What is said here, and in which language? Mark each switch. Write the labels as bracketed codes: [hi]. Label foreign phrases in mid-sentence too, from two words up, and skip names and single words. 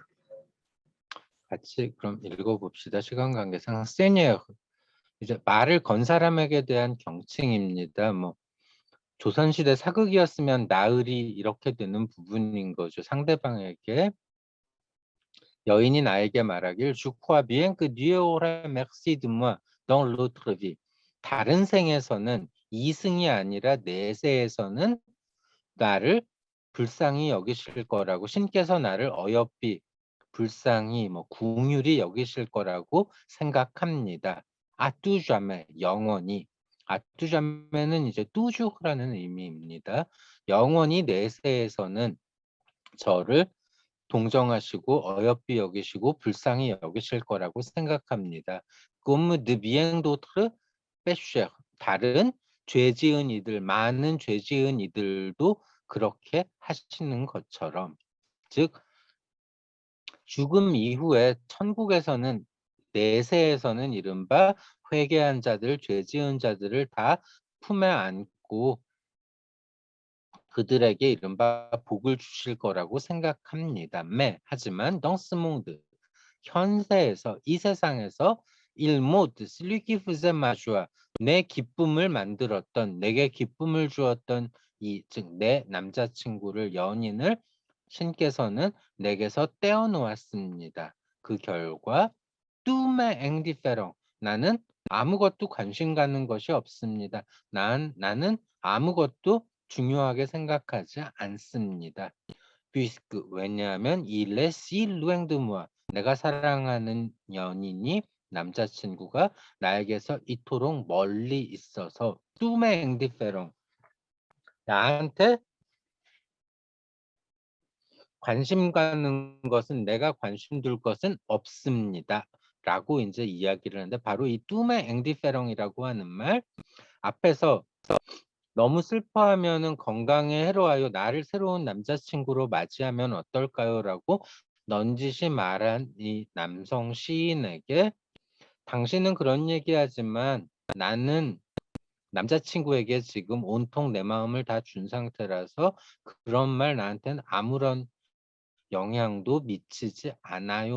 [ko] 같이 그럼 읽어봅시다. 시간 관계상 세니어 이제 말을 건 사람에게 대한 경칭입니다. 뭐 조선시대 사극이었으면 나으리 이렇게 되는 부분인 거죠. 상대방에게 여인이 나에게 말하길 [fr] Je crois bien que Dieu aura merci de moi dans l'autre vie. [ko] 다른 생에서는 이승이 아니라 내세에서는 나를 불쌍히 여기실 거라고 신께서 나를 어여삐 불쌍히 뭐 궁휼히 여기실 거라고 생각합니다. [fr] à tout jamais [ko] 영원히 아뚜자메는 이제 뚜주라는 의미입니다. 영원히 내세에서는 저를 동정하시고 어여삐 여기시고 불쌍히 여기실 거라고 생각합니다. [fr] Comme de bien d'autres pécheurs [ko] 다른 죄 지은 이들 많은 죄 지은 이들도 그렇게 하시는 것처럼 즉 죽음 이후에 천국에서는 내세에서는 이른바 회개한 자들 죄 지은 자들을 다 품에 안고 그들에게 이른바 복을 주실 거라고 생각합니다. 하지만 [fr] dans ce monde [ko] 현세에서 이 세상에서 [fr] il mode celui qui faisait ma joie [ko] 내 기쁨을 만들었던 내게 기쁨을 주었던 이 즉 내 남자친구를 연인을 신께서는 내게서 떼어놓았습니다. 그 결과 [fr] tout m'est indifférent [ko] 나는 아무것도 관심 가는 것이 없습니다. 나는 아무것도 중요하게 생각하지 않습니다. puisque 왜냐하면 [fr] il est si loin de moi [ko] 내가 사랑하는 연인이 남자친구가 나에게서 이토록 멀리 있어서 [fr] tout m'est indifférent [ko] 나한테 관심 가는 것은 내가 관심 둘 것은 없습니다. 라고 이제 이야기를 하는데 바로 이 [fr] tout m'est indifférent [ko] 이라고 하는 말 앞에서 너무 슬퍼하면은 건강에 해로워요. 나를 새로운 남자친구로 맞이하면 어떨까요? 라고 넌지시 말한 이 남성 시인에게 당신은 그런 얘기하지만 나는 남자친구에게 지금 온통 내 마음을 다 준 상태라서 그런 말 나한테는 아무런 영향도 미치지 않아요.